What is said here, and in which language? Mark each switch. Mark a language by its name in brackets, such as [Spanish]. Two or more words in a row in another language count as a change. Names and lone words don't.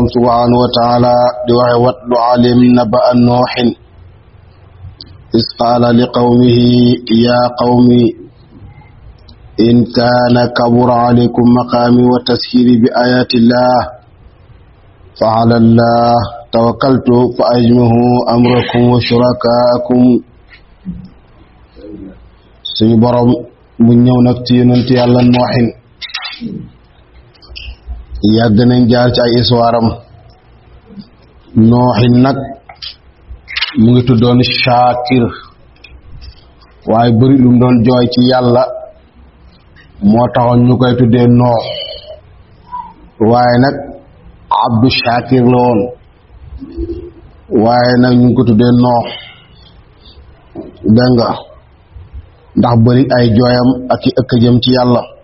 [Arabic] سبحانه وتعالى دوحي واتل عليهم نبأ نوح إذ قال لقومه يا قوم إن كان كبر عليكم مقامي وتسهيلي بآيات الله فعلى الله توكلت فأجمعوا أمركم وشركاءكم. سن برم من [Wolof] ñew nak ci yonent yalla nooxin yàgg nañ jaar ci ay histoire am. nooxin nag mu ngi tuddoon Shaakir waaye bëri lu mu doon jooy ci yàlla moo taxoon ñu koy tuddee noox waaye nag Abdu Shaakir la woon waaye nag ñu ngi ko tuddee noox dégg nga ndax bëri ay jooyam ak i ëkk jëm ci yàlla.